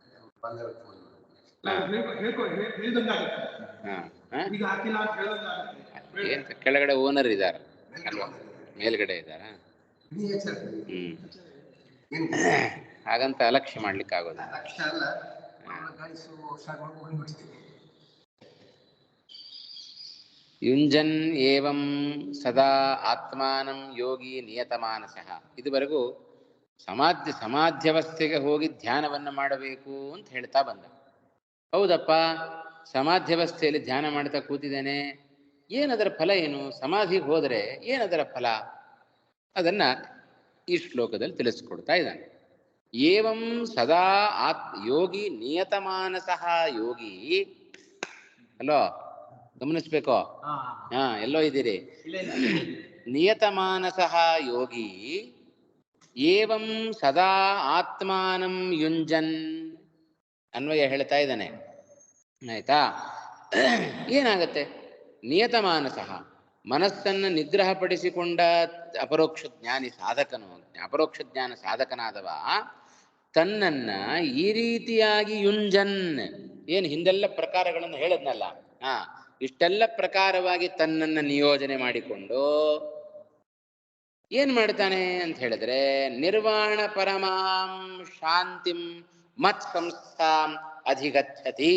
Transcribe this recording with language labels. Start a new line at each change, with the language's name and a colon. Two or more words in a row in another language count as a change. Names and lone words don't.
Kannada: ಏನ್ ಕೆಳಗಡೆ ಓನರ್ ಇದ್ದಾರ ಅಲ್ವಾ, ಮೇಲ್ಗಡೆ ಇದ್ದಾರ? ಹಾಗಂತ ಅಲಕ್ಷ್ಯ ಮಾಡ್ಲಿಕ್ಕೆ ಆಗೋದು.
Sanskrit: ಯುಂಜನ್ ಏವಂ ಸದಾ ಆತ್ಮಾನಂ ಯೋಗಿ ನಿಯತಮಾನಸಃ.
Kannada: ಇದುವರೆಗೂ ಸಮಾಧ್ಯವಸ್ಥೆಗೆ ಹೋಗಿ ಧ್ಯಾನವನ್ನು ಮಾಡಬೇಕು ಅಂತ ಹೇಳ್ತಾ ಬಂದ. ಹೌದಪ್ಪ, ಸಮಾಧ್ಯವಸ್ಥೆಯಲ್ಲಿ ಧ್ಯಾನ ಮಾಡ್ತಾ ಕೂತಿದ್ದೇನೆ, ಏನದರ ಫಲ ಏನು? ಸಮಾಧಿಗೆ ಹೋದರೆ ಏನದರ ಫಲ? ಅದನ್ನ ಈ ಶ್ಲೋಕದಲ್ಲಿ ತಿಳಿಸ್ಕೊಡ್ತಾ ಇದ್ದಾನೆ.
Sanskrit: ಏವಂ ಸದಾ ಯೋಗಿ ನಿಯತಮಾನಸಃ.
Kannada: ಯೋಗಿ ಅಲ್ಲೋ, ಗಮನಿಸ್ಬೇಕೋ? ಎಲ್ಲೋ ಇದ್ದೀರಿ?
Sanskrit: ನಿಯತಮಾನಸಃ ಯೋಗಿ ಏವಂ ಸದಾ ಆತ್ಮಾನಂ ಯುಂಜನ್
Kannada: ಅನ್ವಯ ಹೇಳ್ತಾ ಇದ್ದಾನೆ. ಆಯ್ತಾ? ಏನಾಗತ್ತೆ? ನಿಯತಮಾನಸಃ ಮನಸ್ಸನ್ನು ನಿಗ್ರಹಪಡಿಸಿಕೊಂಡ ಅಪರೋಕ್ಷ ಜ್ಞಾನಿ ಸಾಧಕನು, ಅಪರೋಕ್ಷ ಜ್ಞಾನ ಸಾಧಕನಾದವ ತನ್ನನ್ನ ಈ ರೀತಿಯಾಗಿ ಯುಂಜನ್, ಏನು ಹಿಂದೆಲ್ಲ ಪ್ರಕಾರಗಳನ್ನು ಹೇಳದ್ನಲ್ಲ, ಇಷ್ಟೆಲ್ಲ ಪ್ರಕಾರವಾಗಿ ತನ್ನನ್ನು ನಿಯೋಜನೆ ಮಾಡಿಕೊಂಡು ಏನ್ ಮಾಡ್ತಾನೆ ಅಂತ ಹೇಳಿದ್ರೆ,
Sanskrit: ನಿರ್ವಾಣ ಪರಮಾಂ ಶಾಂತಿಂ ಮತ್ ಸಂಸ್ಥಾಂ ಅಧಿಗಚ್ಚತಿ.